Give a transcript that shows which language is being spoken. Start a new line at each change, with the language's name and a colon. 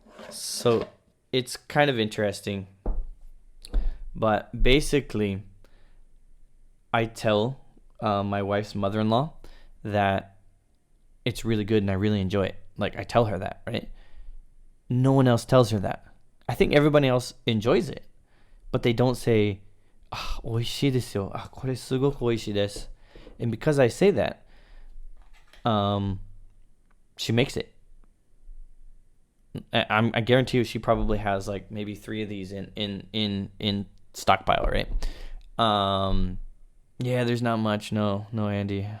English: So it's kind of interesting. But basically, I tell my wife's mother-in-law that it's really good and I really enjoy it. Like, I tell her that, right? No one else tells her that. I think everybody else enjoys it, but they don't say, "Ah,
Japanese: 美味しいですよ. Ah, これすごく美味しいです."
English: And because I say that, she makes it. I guarantee you, she probably has like maybe 3 of these in stockpile, right? Yeah, there's not much. No, Andy.